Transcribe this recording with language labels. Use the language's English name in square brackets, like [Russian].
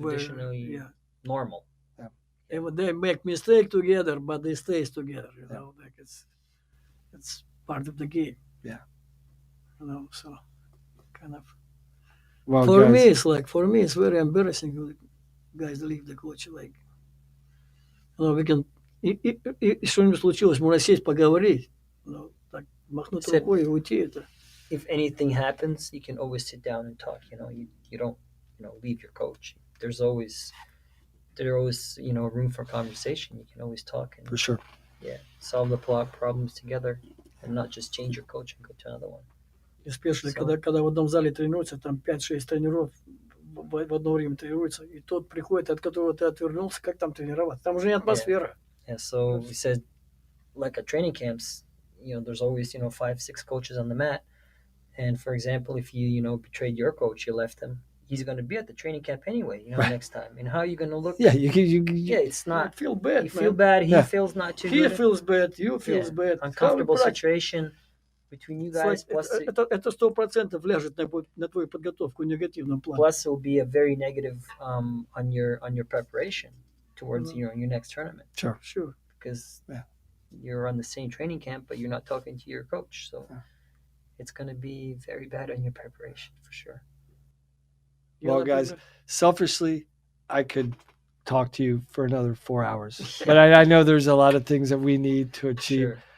[English] Traditionally normal. And they make mistake together, but they stays together. Like it's part of the game. Yeah. So kind of. Well, For guys, me, it's very embarrassing when guys leave the coach. Like, we can, [Russian] что-нибудь случилось, можно сесть поговорить. Так махнуть рукой и уйти это. [English] If anything happens, you can always sit down and talk. You don't leave your coach. There's always room for conversation. You can always talk and for sure. Solve the problems together, and not just change your coach and go to another one. Especially, [Russian] когда в одном зале тренируются, там 5-6 тренеров в одно время тренируются, и тот приходит, от которого ты отвернулся, как там тренироваться? Там уже не атмосфера. [English] Yeah, so we said, like at training camps, there's always 5-6 coaches on the mat, and for example, if you betrayed your coach, you left him, he's going to be at the training camp anyway, next time. And how are you going to look? Yeah, it's not. Feel bad. You feel bad. He feels not too good. He feels bad. You feels bad. Uncomfortable situation between you guys. Plus, [Russian] это 100% ляжет на твою подготовку в негативном плане. [English] Plus, it will be a very negative on your preparation towards your next tournament. Sure. Because you're on the same training camp, but you're not talking to your coach, so it's going to be very bad on your preparation for sure. Well, guys, selfishly, I could talk to you for another 4 hours, but I know there's a lot of things that we need to achieve.